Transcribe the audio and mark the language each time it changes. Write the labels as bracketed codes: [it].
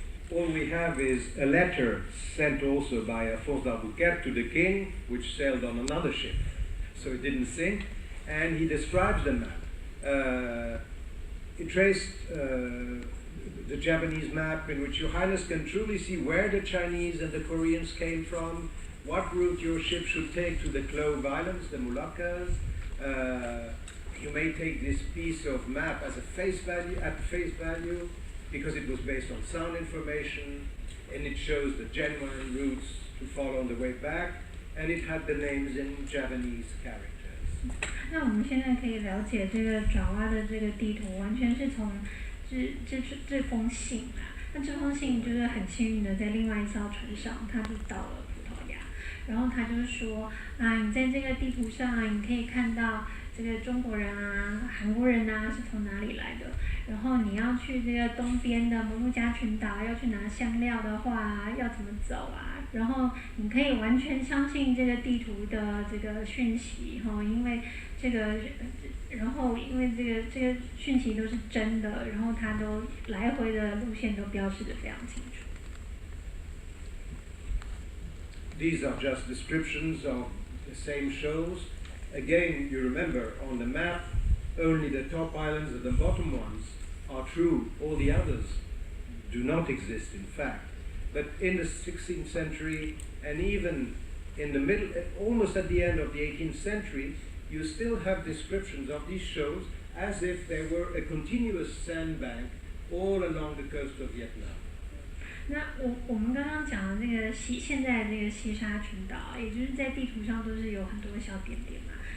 [en] All we have is a letter sent also by Afonso d'Albuquerque to the king, which sailed on another ship, so it didn't sink, and he describes the map. He traced the Japanese map in which Your Highness can truly see where the Chinese and the Koreans came from, what route your ship should take to the Clove Islands, the Moluccas. You may take this piece of map as at face value, because it was based on sound information, and it shows the genuine routes to follow on the way back. and it had the names in Javanese characters. [zh] 那我们现在可以了解这个爪哇的这个地图，完全是从这封信啊。那这封信就是很幸运的，在另外一艘船上，他就到了葡萄牙。然后他就说啊，你在这个地图上啊，你可以看到这个中国人啊、韩国人啊是从哪里来的。然后你要去这个东边的摩鹿加群岛，要去拿香料的话，要怎么走啊？然后你可以完全相信这个地图的这个讯息哈，因为这个，然后因为这个讯息都是真的，然后它都来回的路线都标示得非常清楚。 [en] These are just descriptions of the same shoals. Again, you remember on the map, only the top islands and the bottom ones are true. All the others do not exist, in fact. But in the 16th century, and even in the middle, almost at the end of the 18th century, you still have descriptions of these shoals as if there were a continuous sandbank all along the coast of Vietnam. [zh] 那我们刚刚讲的这个现在这个西沙群岛，也就是在地图上都是有很多小点点嘛。